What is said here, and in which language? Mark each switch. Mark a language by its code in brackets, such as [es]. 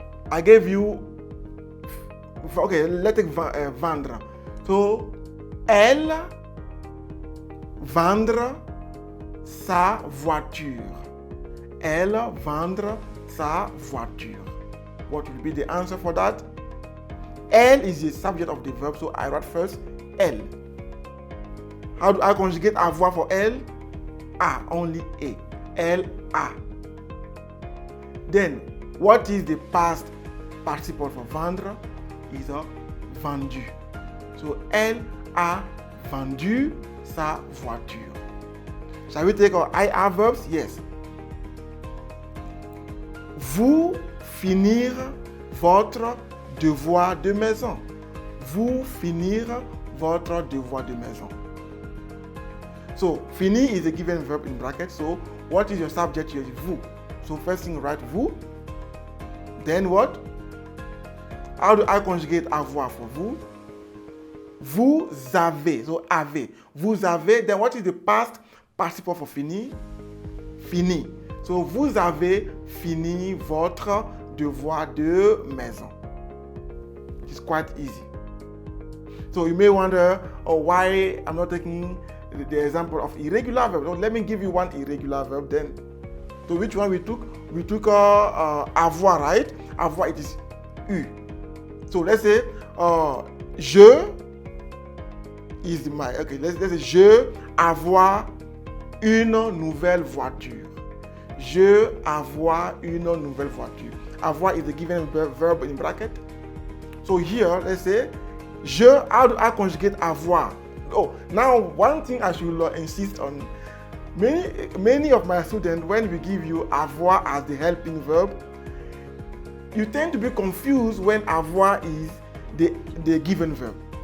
[en] I gave you, okay, let's take vendre. [fr] So, elle vendre sa voiture. Elle vendre sa voiture. [en] What will be the answer for that? Elle is the subject of the verb, so I write first elle. How do I conjugate avoir for elle? A, only A. Elle a. Then, what is the past participle for vendre? [fr] Is a vendu. So, elle a vendu sa voiture. [en] Shall we take our IR verbs? Yes. [fr] Vous finir votre devoir de maison. Vous finir votre devoir de maison. [en] So, finir is a given verb in brackets. So, what is your subject here? Vous. So, first thing, write vous. Then what? How do I conjugate avoir for vous? [fr] Vous avez. So, avez. Vous avez. [en] Then what is the past participle for finir? [fr] Fini. So, vous avez fini votre devoir de maison. [en] It's quite easy. So, you may wonder why I'm not taking the example of irregular verb. So let me give you one irregular verb then. So which one we took? We took avoir, right? Avoir, it is eu. So let's say je is my, okay, let's say [fr] je avoir une nouvelle voiture. Je avoir une nouvelle voiture. [en] Avoir is the given verb in bracket. So here, let's say je, how do I conjugate avoir? Oh, now one thing I should insist on, many of my students, when we give you avoir as the helping verb, you tend to be confused when avoir is the given verb.